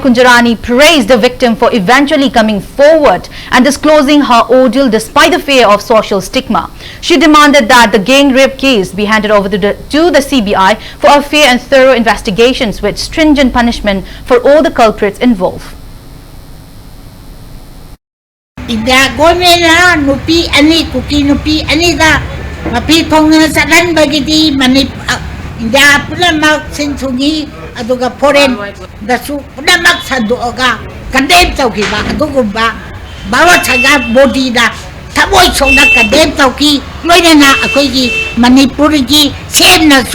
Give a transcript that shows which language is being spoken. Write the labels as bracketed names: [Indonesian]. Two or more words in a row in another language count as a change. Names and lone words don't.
[English] Kunjarani praised the victim for eventually coming forward and disclosing her ordeal despite the fear of social stigma. She demanded that the gang rape case be handed over to the CBI for a fair and thorough investigations with stringent punishment for all the culprits involved. India government [Manipuri] nupi ani Kuki nupi ani da mapi thong sa dan bagiti Manipur India punamak sinsungi aduga foreign da su punamak saduga condemn tauki ba adugumba bawa chaga body da thaboi chongna condemn tauki loina akoi gi Manipur gi sen na